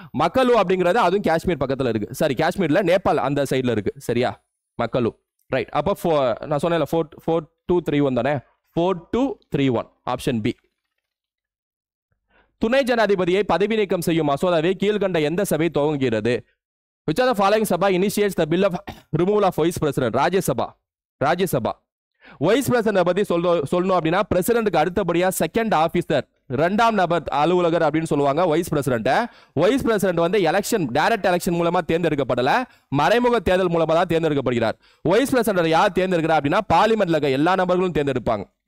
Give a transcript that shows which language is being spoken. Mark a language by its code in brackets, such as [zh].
[ta] மக்களு அப்படிங்கிறது அதுவும் காஷ்மீர் பக்கத்துல இருக்கு. சாரி, காஷ்மீர்ல நேபாள் அந்த சைடுல இருக்கு. சரியா, மக்களு. ரைட். அப்போ நான் சொன்னேன்ல 4231 தானே, 4231 ஆப்ஷன் பி. துணை ஜனாதிபதியை பதவி நீக்கம் செய்யும் மசோதாவை கீழ்கண்ட எந்த சபை துவங்குகிறது? [en] Which of the following sabha initiates the bill of removal of vice president? [ta] Rajya Sabha. Wise president பத்தி சொல்லணும் அப்படின்னா பிரசிடென்ட்க்கு அடுத்தபடியா செகண்ட் ஆபீசர், இரண்டாம் நபர் அலுவலகர் அப்படின்னு சொல்லுவாங்க வைஸ் பிரசிடென்ட். வைஸ் பிரசிடென்ட் வந்து எலெக்ஷன், டைரக்ட் எலெக்ஷன் மூலமா தேர்ந்தெடுக்கப்படல, மறைமுக தேர்தல் மூலமா தான் தேர்ந்தெடுக்கப்படுகிறார். வைஸ் பிரசிடென்ட் யார் தேர்ந்தெடுக்கிறா அப்படின்னா பார்லிமெண்ட்ல இருக்க எல்லா நபர்களும் தேர்ந்தெடுப்பாங்க.